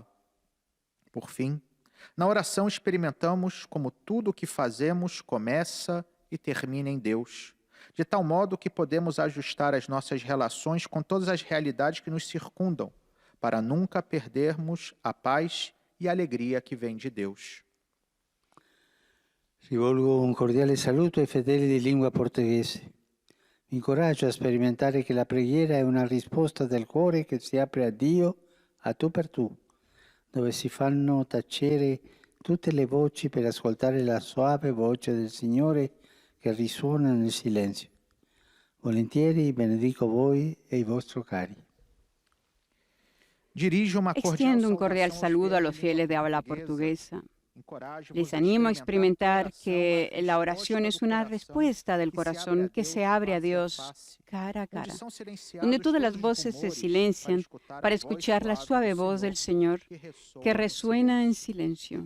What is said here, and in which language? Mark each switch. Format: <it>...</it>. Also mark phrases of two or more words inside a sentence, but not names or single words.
<pt>Por fim, na oração experimentamos como tudo o que fazemos começa e termina em Deus, de tal modo que podemos ajustar as nossas relações com todas as realidades que nos circundam, para nunca perdermos a paz e a alegria que vem de Deus.</pt> <it>Rivolgo un cordiale saluto ai fedeli di lingua portoghese. Vi incoraggio a sperimentare che la preghiera è una risposta del cuore che si apre a Dio a tu per tu, dove si fanno tacere tutte le voci per ascoltare la soave voce del Signore che risuona nel silenzio. Volentieri benedico voi e i vostri cari.</it> <es>Extiendo un cordial saludo a los fieles de habla portuguesa. Les animo a experimentar que la oración es una respuesta del corazón que se abre a Dios cara a cara, donde todas las voces se silencian para escuchar la suave voz del Señor que resuena en silencio.</es>